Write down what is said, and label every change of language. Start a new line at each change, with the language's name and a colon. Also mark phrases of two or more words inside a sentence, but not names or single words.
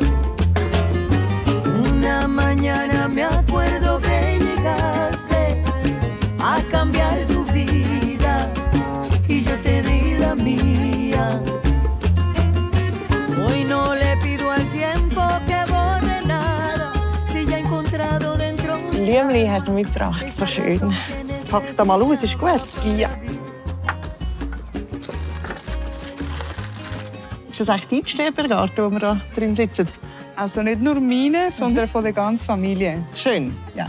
Spanish: Una mañana me acuerdo que llegaste a cambiar tu vida y yo te di la mía. Hoy no le pido al tiempo que borre nada, si ya he encontrado dentro.
German: Blümchen hat er mitgebracht, so schön. Pack es mal aus, ist gut? Ja. Ist das echt dein Stäbergarten, wo wir da drin sitzen? Also nicht nur meine, sondern von der ganzen Familie. Schön. Ja.